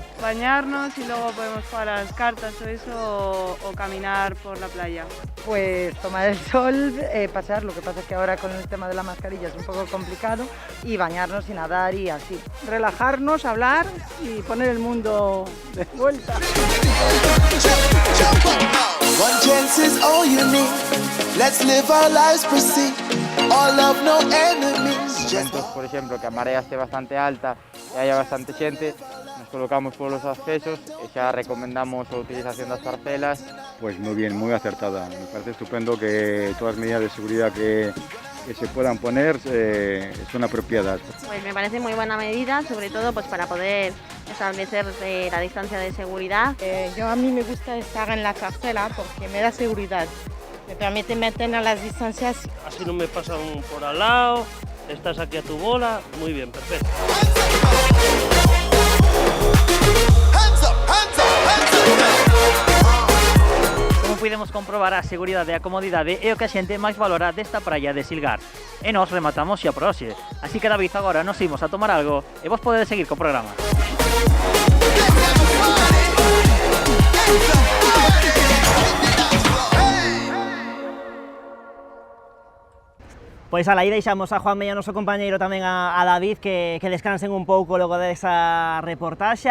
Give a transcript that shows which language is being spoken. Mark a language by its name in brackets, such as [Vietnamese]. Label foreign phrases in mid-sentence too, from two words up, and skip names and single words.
[Spanish] Bañarnos y luego podemos jugar a las cartas o eso, o caminar por la playa. Pues tomar el sol, pasear, lo que pasa es que ahora con el tema de la mascarilla es un poco complicado, y bañarnos y nadar y así. Relajarnos, hablar y poner el mundo de vuelta. [English] One chance is all you need. Let's live our lives, proceed. All love, no enemies. [Galician] Momentos, [Spanish] por ejemplo, [Galician] que a marea esté bastante alta e haya bastante xente, nos colocamos polos accesos e xa recomendamos a utilización das parcelas. [Spanish] Pues muy bien, muy acertada. Me parece estupendo que todas las medidas de seguridad que se puedan poner son apropiadas. Pues me parece muy buena medida, sobre todo pues para poder establecer la distancia de seguridad. A mí me gusta estar en la parcela porque me da seguridad. Me permite mantener las distancias. Así no me pasan por al lado, estás aquí a tu bola, muy bien, perfecto. [Galician] Como podemos comprobar, a seguridade e a comodidade é o que a xente máis valora desta praia de Silgar. E nós rematamos xa por hoxe. Así que, David, agora nos imos a tomar algo e vos podedes seguir co programa. Pois ala, aí deixamos a Juanme e a noso compañeiro tamén a David que descansen un pouco logo desa reportaxe.